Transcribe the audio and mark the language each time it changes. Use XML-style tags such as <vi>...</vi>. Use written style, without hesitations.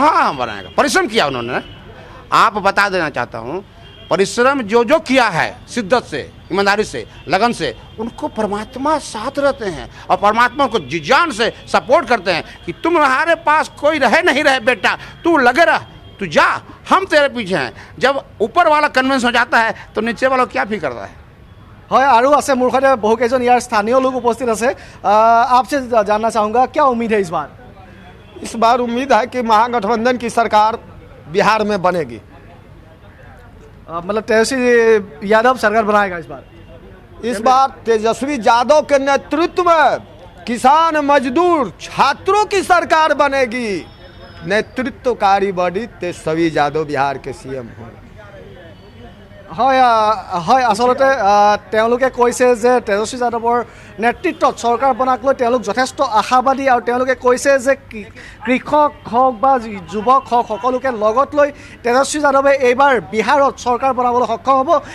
<hi>हाँ बनाएगा, परिश्रम किया उन्होंने। आप बता देना चाहता हूँ, परिश्रम जो किया है, शिद्दत से, ईमानदारी से, लगन से, उनको परमात्मा साथ रहते हैं और परमात्मा को जी जान से सपोर्ट करते हैं कि तुम्हारे पास कोई रहे नहीं रहे बेटा, तू लगे रह, तू जा, हम तेरे पीछे हैं। जब ऊपर वाला कन्विंस हो जाता है तो नीचे वाला क्या फील करता है।</hi> <as>হয় আৰু আছে মোৰ সৈতে বহুকেইজন ইয়াৰ স্থানীয় লোক উপস্থিত আছে।</as> <hi>आपसे जानना चाहूँगा क्या उम्मीद है इस बार उम्मीद है कि महागठबंधन की सरकार बिहार में बनेगी। मतलब तेजस्वी यादव सरकार बनाएगा इस बार तेजस्वी यादव के नेतृत्व में किसान, मजदूर, छात्रों की सरकार बनेगी। नेतृत्वकारी बॉडी तेजस्वी यादव बिहार के सीएम होंगे।</hi> <as>হয় হয় আসলতে তেওঁলোকে কৈছে যে তেজস্বী যাদৱৰ নেতৃত্বত চৰকাৰ বনাক লৈ তেওঁলোক যথেষ্ট আশাবাদী, আৰু তেওঁলোকে কৈছে যে কৃষক হওক বা যুৱক হওক সকলোকে লগত লৈ তেজস্বী যাদৱে এইবাৰ বিহাৰত চৰকাৰ বনাবলৈ সক্ষম হ'ব।</as>